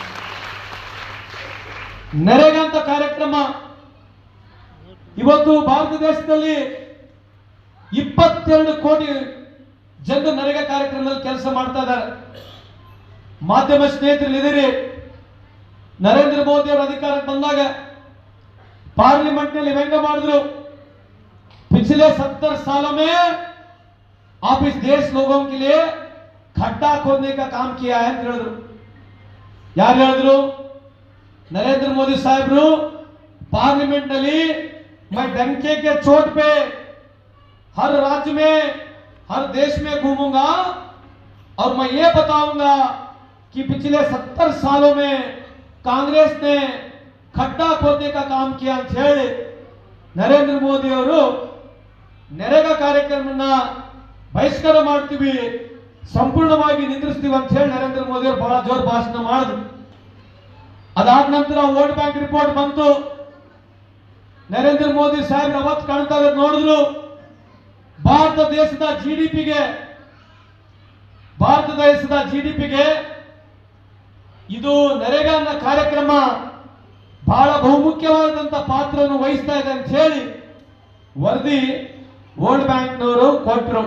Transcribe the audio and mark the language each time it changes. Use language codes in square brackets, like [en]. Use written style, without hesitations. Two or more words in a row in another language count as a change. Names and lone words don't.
[kn] ನರೇಗಾ ಅಂತ ಕಾರ್ಯಕ್ರಮ ಇವತ್ತು ಭಾರತ ದೇಶದಲ್ಲಿ 22 ಕೋಟಿ ಜನರು ನರೇಗಾ ಕಾರ್ಯಕ್ರಮದಲ್ಲಿ ಕೆಲಸ ಮಾಡ್ತಾ ಇದ್ದಾರೆ. ಮಾಧ್ಯಮ ಸ್ನೇಹಿತರು ಇದೀರಿ, ನರೇಂದ್ರ ಮೋದಿ ಅವರು ಅಧಿಕಾರಕ್ಕೆ ಬಂದಾಗ ಪಾರ್ಲಿಮೆಂಟ್ ನಲ್ಲಿ ವ್ಯಂಗ್ಯ ಮಾಡಿದ್ರು, [hi] पिछले 70 सालों में आप इस देश लोगों के लिए खड्डा खोदने का काम किया है [kn] ಅಂತ ಹೇಳಿದ್ರು. ಯಾರು ಹೇಳಿದ್ರು? [hi] नरेंद्र मोदी साहब पार्लिमेंट ನಲ್ಲಿ मैं डंके के चोट पे हर राज्य में, हर देश में घूमूंगा और मैं ये बताऊंगा कि पिछले 70 सालों में कांग्रेस ने खड्डा खोदने का काम किया [kn] ಅಂತ ಹೇಳಿ ನರೇಂದ್ರ ಮೋದಿ ಅವರು ನರೇಗಾ ಕಾರ್ಯಕ್ರಮವನ್ನ ಬಹಿಷ್ಕಾರ ಮಾಡ್ತೀವಿ, ಸಂಪೂರ್ಣವಾಗಿ ನಿಂದಿಸ್ತೀವಿ ಅಂತ ಹೇಳಿ ನರೇಂದ್ರ ಮೋದಿ ಅವರು ಬಹಳ ಜೋರು ಭಾಷಣ ಮಾಡಿದ್ರು. ಅದಾದ ನಂತರ ವರ್ಲ್ಡ್ ಬ್ಯಾಂಕ್ ರಿಪೋರ್ಟ್ ಬಂತು. ನರೇಂದ್ರ ಮೋದಿ ಸಾಹೇಬ್ ಅವತ್ತು ಕಾಣ್ತಾ ಇರೋದು ನೋಡಿದ್ರು, ಭಾರತ ದೇಶದ ಜಿಡಿಪಿಗೆ ಇದು ನರೇಗಾ ಅನ್ನೋ ಕಾರ್ಯಕ್ರಮ ಬಹಳ ಬಹುಮುಖ್ಯವಾದಂತ ಪಾತ್ರವನ್ನು ವಹಿಸ್ತಾ ಇದೆ ಅಂತ ಹೇಳಿ ವರದಿ ವರ್ಲ್ಡ್ ಬ್ಯಾಂಕ್ನವರು ಕೊಟ್ಟರು.